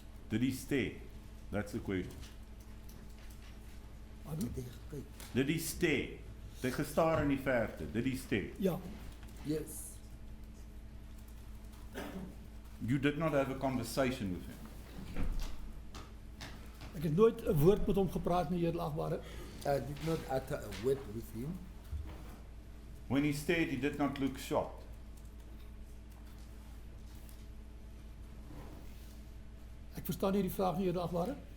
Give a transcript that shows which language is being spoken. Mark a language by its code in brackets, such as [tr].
[en] Did he stare? That's the question. Pardon? [af] Het hy gekyk? [en] Did he stare? [af] Hy gestaar in die verte. [en] Did he stare? [af] Ja, [en] Yes. You did not have a conversation with him. [af] ek het nooit 'n woord met hom gepraat nie, edelagbare. [en] I did not utter a word with him. When he stared, he did not look shocked. [af] Ek verstaan nie die vraag nie, edelagbare.